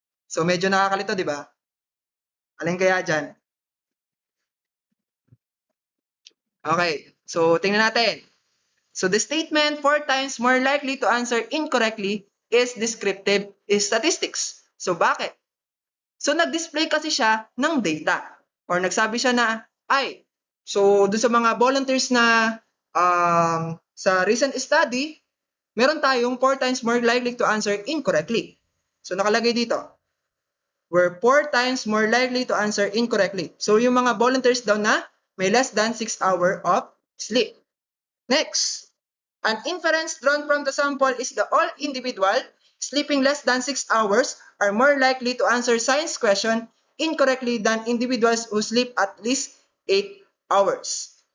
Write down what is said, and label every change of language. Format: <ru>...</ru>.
<tl>So medyo nakakalito, di ba? Alin kaya dyan? Okay, so tingnan natin.</tl> <en>So the statement 4 times more likely to answer incorrectly is descriptive statistics.</en> <tl>So bakit? So nag-display kasi siya ng data or nagsabi siya na so doon sa mga volunteers na sa recent study, meron tayong</tl> <en>4 times more likely to answer incorrectly. So</en> <tl>nakalagay dito,</tl> <en>were 4 times more likely to answer incorrectly. So yung mga volunteers daw na may less than 6 hours of sleep. Next, an inference drawn from the sample is the all individual sleeping less than 6 hours are more likely to answer science question incorrectly than individuals who sleep at least 8 hours.</en>